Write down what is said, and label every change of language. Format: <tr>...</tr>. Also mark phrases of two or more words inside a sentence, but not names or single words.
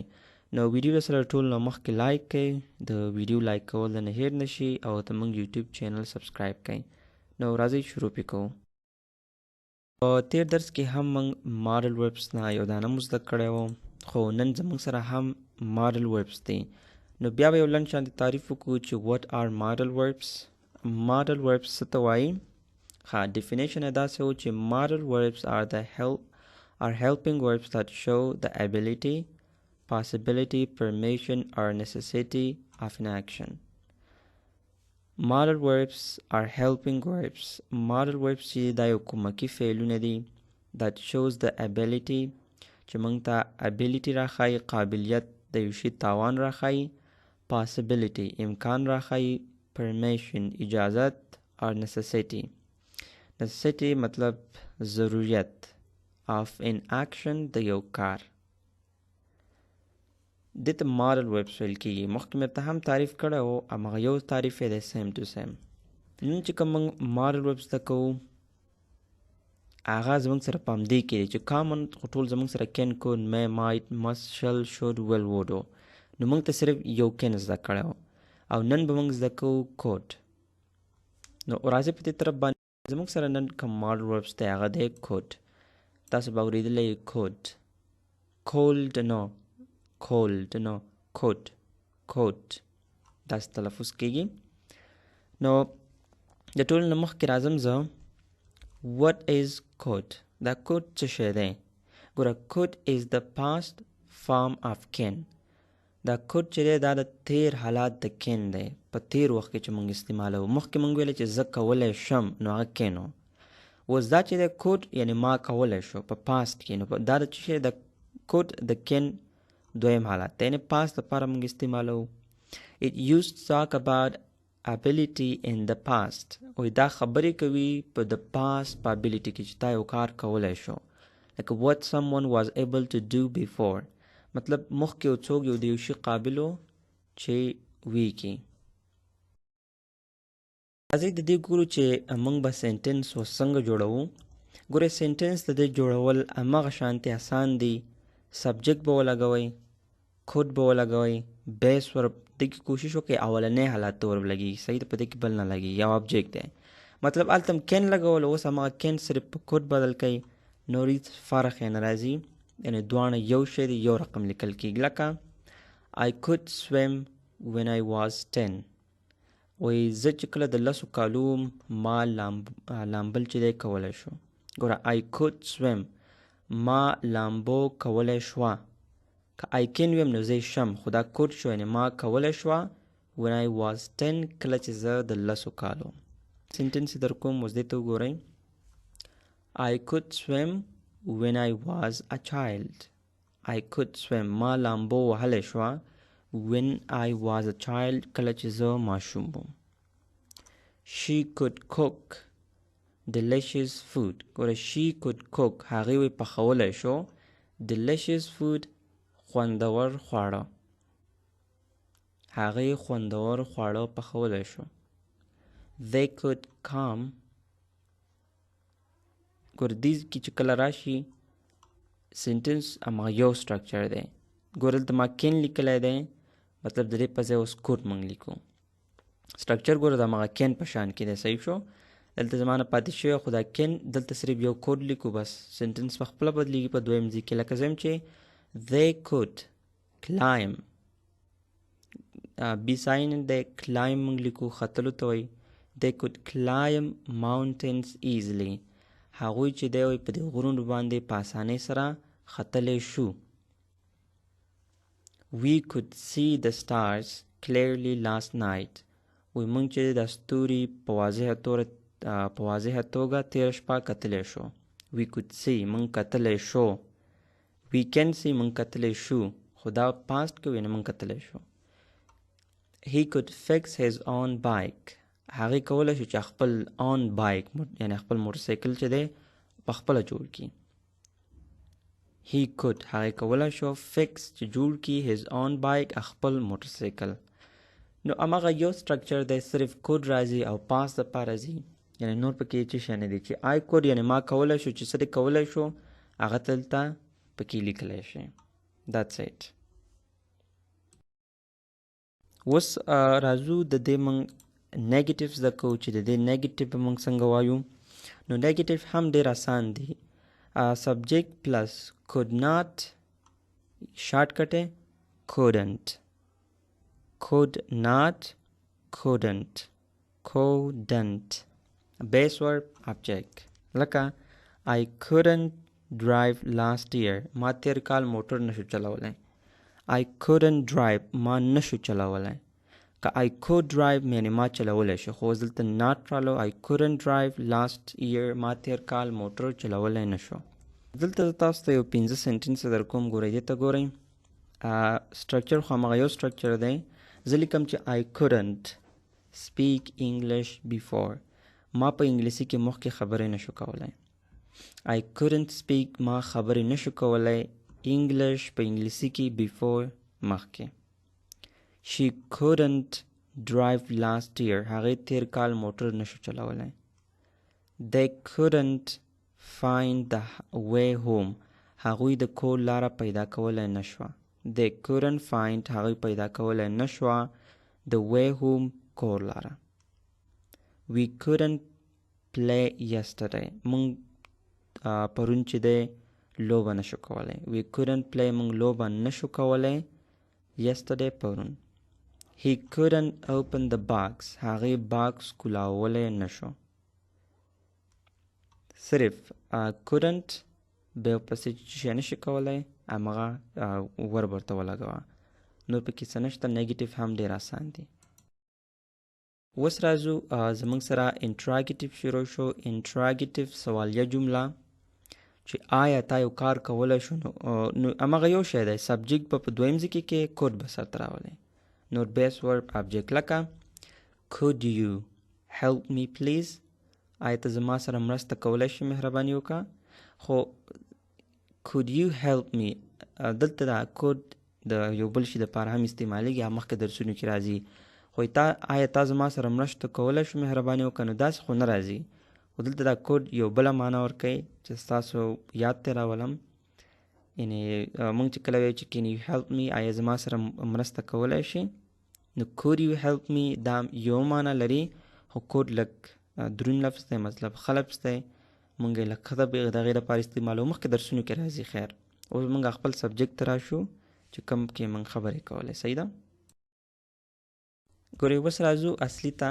<ps>نو ویډیو سره ټول نه مخکې لایک کړئ، د ویډیو لایک کول نه هیر نه شي، او زموږ یوټیوب چینل سبسکرایب کړئ. نو راځئ شروع پې کوو. په تېر درس کې هم موږ</ps> <en>model verbs</en> <ps>نه یو دانه مو زده کړی و، خو نن زموږ سره هم ماډل وربس دی. نو بیا به یو لنډ شانتې تعریف وکړو چې</ps> <en>what are model verbs. Model verbs</en> <ps>څه ته وایي؟</ps> <en>definition</en> <ps>یې داسې و چې</ps> <en>model verbs are helping verbs that show the ability, possibility, permission or necessity of an action. Model verbs are helping verbs. Model verbs</en> <ps>چې دا یو کومکي فعلونه دي</ps> <en>that shows the ability</en> <ps>چې موږ ته ability راښایي، قابلیت د یو شي توان راښایي، possibility امکان راښایي، permission اجازت، or necessity مطلب ضرورت</ps> <en>of an action</en> <ps>د یو کار. دې ته</ps> <en>model verbs</en> <ps>ویل کېږي. مخکې مې ته هم تعریف کړی و، هماغه یو تعریف یې دی</ps> <en>same to same.</en> <ps>نن چې کوم موږ</ps> <en>model verbs</en> <ps>زده کوو هغه زموږ سره په همدې کې دی چې کامن خو ټول زموږ سره کین، کود، می، مایټ، مست، شل، شود، ول، وډ و. نو موږ ته صرف یو کین زده کړی و، او نن به موږ زده کوو کود. نو راځئ په دې طرف باندې زموږ سره نن کوم</ps> <en>model verbs</en> <ps>دی هغه دی کود. تاسو به اورېدلی یې کود، کولډ نو، کولډ نو، کود، کود داسې تلفظ کېږي. نو د ټولو نه مخکې راځم زه</ps> <en>what is code.</en> <ps>دا code څه شی دی؟ ګوره</ps> <en>code is the past form of can.</en> <ps>دا code چې دی دا د تیر حالات د can دی، په تیر وخت کې چې موږ استعمالوو. مخکې موږ ویلی چې زه کولی شم، نو هغه can و. اوس دا چې دی code یعنې ما کولی شو</ps> <en>په past کې،</en> <ps>نو دا د څه شی د code د can دویم حالت دی، یعنې past لپاره موږ استعمالوو.</ps> <en>it used to talk about ability in the past.</en> <ps>وایي دا خبرې کوي په د past په ability کې چې تا یو کار کولی شو.</ps> <en>like what someone was able to do before.</en> <ps>مطلب مخکې یو څوک یو د یو شي قابل و چې وی کړي. راځئ د دې ګورو چې موږ به سینټنس اوس څنګه جوړوو. ګورئ سینټنس د دې جوړول هماغه شانتې اسان دي. سبجیکټ به ولګوئ، کود به ولګوئ،</ps> <en>base verb</en> <ps>دې کې کوشش وکړئ اولنی حالت ته ور لګېږي، صحیح ده، په دې کې بل نه لګېږي، یو آبجیکټ دی. مطلب هلته هم کین لګول، اوس هماغه کین صرف په کود بدل کوئ، نور هېڅ فرق یې نه راځي، یعنې دواړه یو شی دی، یو رقم لیکل کېږي. لکه</ps> <en>I could swim when I was 10.</en> <ps>وایي زه چې کله د 10 کالو ما لامبل چې دی کولی شو. ګوره</ps> <en>I could swim،</en> <ps>ما لامبو کولی شوه. که</ps> <en>I can</en> <ps>ویم نو زه شم، خو دا could شو یعنې ما کولی شوه</ps> <en>when I was 10</en> <ps>کله چې زه د 10 کالو. سینټنس یې در کوم، اوس دې ته وګورئ.</ps> <en>I could swim when I was a child. I could swim،</en> <ps>ما لامبو وهلی شوه</ps> <en>when I was a child</en> <ps>کله چې زه ماشوم وم.</ps> <en>She could cook delicious food.</en> <ps>ګوره</ps> <en>she could cook،</en> <ps>هغې وی پخولی شو</ps> <en>delicious food</en> <ps>خوندور خواړه، هغې خوندور خواړه پخولی شو.</ps> <en>They could come.</en> <ps>ګوره دې کې چې کله راشي سینټنس هماغه یو سټرکچر دی. ګوره دلته ما کین لیکلی دی، مطلب د دې په ځای اوس کوډ موږ لیکو. سټرکچر ګوره د هماغه کین په شان کې دی، صحیح شو. دلته زما نه پاتې شوی خو دا کین، دلته صرف یو کوډ لیکو بس، سینټنس په خپله بدلېږي په دویم ځای کې. لکه زه یم چې</ps> <en>they could climb،</en> <ps>بي ساین دی، climb موږ لیکو، ختلو ته وایي.</ps> <en>they could climb mountains easily.</en> <ps>هغوی چې دی وایي په دې غرونو باندې په اسانۍ سره ختلی شو.</ps> <en>we could see the stars clearly last night.</en> <ps>وی موږ چې د ستوري په واضحه توګه تېره شپه کتلی شو.</ps> <en>we could see</en> <ps>موږ کتلی شو.</ps> <en>we can see</en> <ps>موږ کتلی شو، خو دا پاست کې وي نو موږ کتلی شو.</ps> <en>he could fix his own bike</en> <ps>هغې کولی شو چې خپل</ps> <en>on bike</en> <ps>یعنی خپل موټرسایکل چې دی په خپله جوړ کړي.</ps> <en>he could</en> <ps>هغې کولی شو fix چې جوړ کړي</ps> <en>his own bike</en> <ps>خپل موټرسایکل. نو هماغه یو سټرکچر دی، صرف could راځي او پاس دپاره راځي، یعنی نور پکې څه شی نه دی چې</ps> <en>I could</en> <ps>یعنی ما کولی شو چې څه دی کولی شو هغه دلته پکې لیکلی شي.</ps> <en>that's it.</en> <ps>اوس راځو د دې موږ نیګیټیو زده کوو چې د دې نیګیټیو به موږ څنګه وایو. نو نیګیټیو هم ډېر آسان دی. سبجیکټ پلس</ps> <en>could not short cut</en> <ps>ہے couldn't.</ps> <en>could not couldn't base verb object.</en> <ps>لکه</ps> <en>I couldn't drive last year</en> <ps>ما تیر کال موټر نشو چلولی.</ps> <en>I couldn't drive</en> <ps>ما نشو چلولی. که</ps> <en>I could drive</en> <ps>یعنی ما چلولی شو، خو دلته not رالو.</ps> <en>I couldn't drive last year</en> <ps>ما تیر کال موټر چلولی نشو. دلته تاسو ته یو 15 سنټنس در کوم، ګورئ دې ته ګورئ. سټرکچر خو هماغه یو سټرکچر دی. زه لیکم چې</ps> <en>I couldn't speak English before</en> <ps>ما په انګلیسي کې مخکې خبرې نشو کولی.</ps> <en>I couldn't speak</en> <ps>ما خبرې نشو کولی English په انګلیسي کې before مخکې.</ps> <en>She couldn't drive last year</en> <ps>هغې تیر کال موټر نشو چلولی.</ps> <en>They couldn't find the way home</en> <ps>هغوی د کور لاره پیدا کولی نشوه.</ps> <en>They couldn't find</en> <ps>هغوی پیدا کولی نشوه</ps> <en>the way home</en> <ps>کور لاره.</ps> <en>We couldn't play yesterday</en> <ps>مونږ پرون چې دی لوبه نشو کولی.</ps> <en>We couldn't play</en> <ps>مونږ لوبه نشو کولی yesterday پرون.</ps> <en>He couldn't open the box</en> <ps>هغې باکس کولاولی نشو. صرف couldn't بیا پسې چې نشي کولی همغه ورب ورته ولګوه. نور پکې څه نشته. نیګیټیو هم ډېر آسان دی. اوس راځو زموږ سره انټراګیټیو شروع شو. انټراګیټیو سوالیه جمله چې آیا تا یو کار کولی شو، نو همغه یو شی دی. سبجیکټ به په دویم ځای کې کوډ به سرته راولئ. نور</ps> <en>base verb object</en> <ps>لکه</ps> <en>could you help me please</en> <ps>آیا ته زما سره مرسته کولی شي مهرباني وکړه. خو</ps> <en>could you help me</en> <ps>دلته دا could د یو بل شي دپاره هم استعمالیږي، هم مخکې درسونو کې راځي. خو آیا تا زما سره مرسته کولی شو مهرباني وکړه نو داسې خو نه راځي. خو دلته دا کوډ یو بله معنا ورکوي چې ستاسو یاد ته راولم. یعنې موږ چې کله وایو چې</ps> <en>can you help me</en> <ps>آیا زما سره مرسته کولی شي، نو</ps> <en>could you help me</en> <ps>دا یو معنا لري، خو کوډ لږ دروند لفظ دی، مطلب ښه لفظ دی. موږ یې لږ ښه د هغې لپاره استعمالوو. مخکې درسونو کې راځي. خیر اوس موږ خپل سبجیکټ ته راشو چې کوم کې موږ خبرې کولی. صحیح ده. ګورئ اوس راځو اصلي ته.</ps>